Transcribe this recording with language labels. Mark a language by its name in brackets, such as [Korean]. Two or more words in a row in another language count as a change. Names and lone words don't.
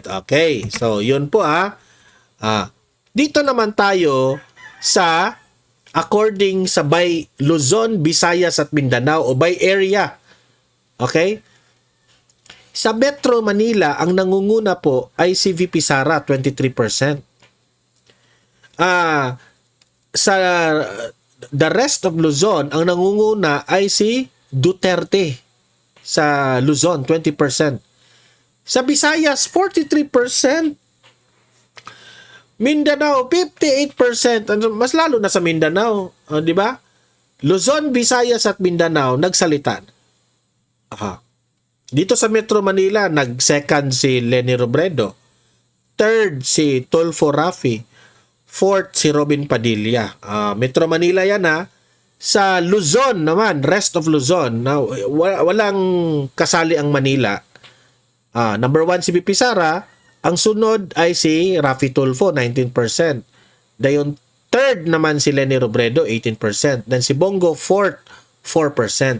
[Filipino] Okay, so yun po dito naman tayo sa according sa by Luzon, Visayas at Mindanao o [English] by area. [Filipino] Okay? Sa Metro Manila, ang nangunguna po ay si VP Sara, 23%. Sa [English] the rest of [Filipino] Luzon, ang nangunguna ay si Duterte sa Luzon, 20%. Sa Visayas, 43%. Mindanao, 58%. Mas lalo na sa Mindanao, di ba? Luzon, Visayas at Mindanao nagsalita. Dito sa Metro Manila, nag-second si Leni Robredo. Third si Tulfo Rafi. Fourth si Robin Padilla. Metro Manila yan ha. Sa Luzon naman, [English] rest of Luzon, [Filipino] walang kasali ang Manila. Number 1 si BP Sara. Ang sunod ay si Rafi Tulfo, 19%. Dayon third naman si Leni Robredo, 18%. Then si Bongo, fourth, 4%.